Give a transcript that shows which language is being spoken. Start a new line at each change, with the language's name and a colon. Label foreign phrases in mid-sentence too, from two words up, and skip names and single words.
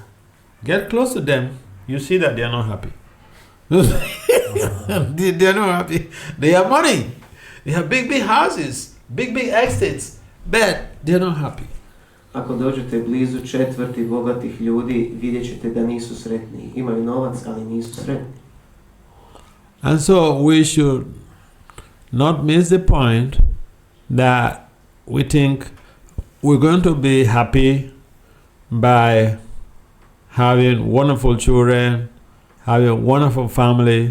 English: Get close to them, you see that they are not happy. They are not happy. They have money. They have big houses, big estates, but they are not happy.
Croatian: Ako dođete blizu četvrti bogatih ljudi, vidjet ćete da nisu sretni. Imaju novac, ali nisu sretni.
English: And so we should not miss the point that we think we're going to be happy by having wonderful children, having a wonderful family.